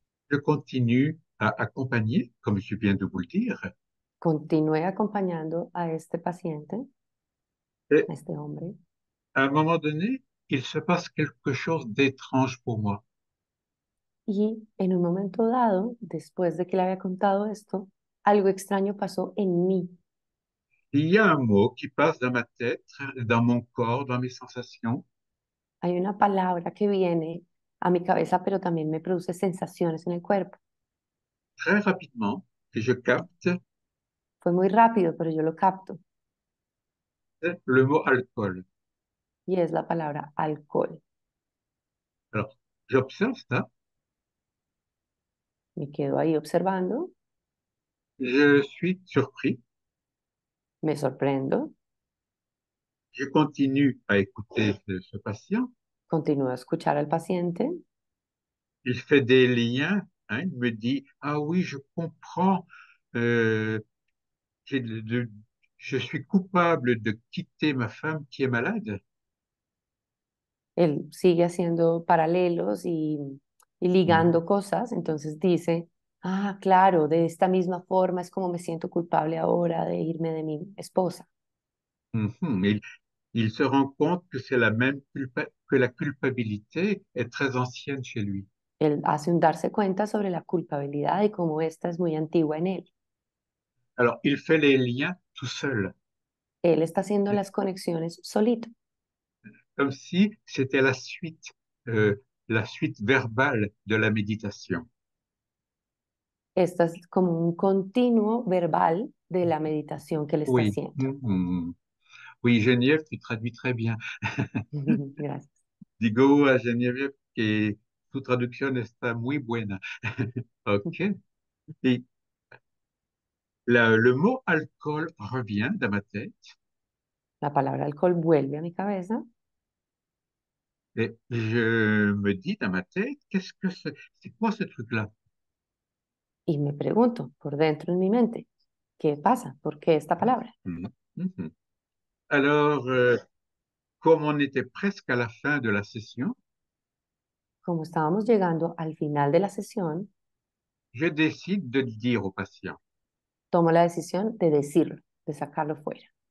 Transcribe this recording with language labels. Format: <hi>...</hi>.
<fr>Je continue à accompagner, comme je viens de vous le dire.</fr> <es>Continué acompañando a este paciente,</es> <fr>Et</fr> <es>a este hombre,</es> <fr>à un moment donné, il se passe quelque chose d'étrange pour moi.</fr> <es>y en un momento dado, después de que le había contado esto, algo extraño pasó en mí.</es> <fr>Il y a un mot qui passe dans ma tête, dans mon corps, dans mes sensations.</fr> <es>Hay una palabra que viene a mi cabeza, pero también me produce sensaciones en el cuerpo.</es> <fr>Très rapidement, que je capte,</fr> <es>Fue muy rápido, pero yo lo capto,</es> <fr>c'est le mot alcool.</fr> <es>y es la palabra alcohol.</es> <fr>Alors, j'observe ça,</fr> <es>Me quedo ahí observando,</es> <fr>je suis surpris,</fr> <es>me sorprendo,</es> <fr>je continue à écouter ce patient.</fr> <es>continúo a escuchar al paciente,</es> <fr>Il fait des liens, hein, il me dit, ah oui, je comprends, euh, j'ai je suis coupable de quitter ma femme qui est malade.</fr> <es>él sigue haciendo paralelos y Mhm. ligando cosas, entonces dice, ah, claro, de esta misma forma es como me siento culpable ahora de irme de mi esposa. Mhm.</es> <fr>Il se rend compte que c'est la même que la culpabilité est très ancienne chez lui.</fr> <es>Él hace un darse cuenta sobre la culpabilidad y cómo esta es muy antigua en él.</es> <fr>Alors, il fait les liens tout seul,</fr> <es>Él está haciendo las conexiones solito.</es> <fr>comme si c'était la suite verbale de la méditation.</fr> <es>Esto es como un continuo verbal de la meditación que él está</es> <fr>Oui.</fr> <es>haciendo. Mhm.</es> <fr>Oui, Geneviève, tu traduis très bien.</fr> <es>Gracias. Digo a Geneviève que tu traducción está muy buena. OK.</es> <fr>Et le mot alcool revient dans ma tête</fr> <es>La palabra alcohol vuelve a mi cabeza</es> <fr>et je me dis dans ma tête, qu'est-ce que c'est quoi ce truc-là?</fr> <es>y me pregunto por dentro en mi mente, ¿qué pasa? ¿Por qué esta palabra? Mhm. Mhm.</es> <fr>Alors, comme on était presque à la fin de la session,</fr> <es>Como estábamos llegando al final de la sesión,</es> <fr>je décide de le dire au patient.</fr> <es>tomo la decisión de decirlo, de sacarlo fuera.</es>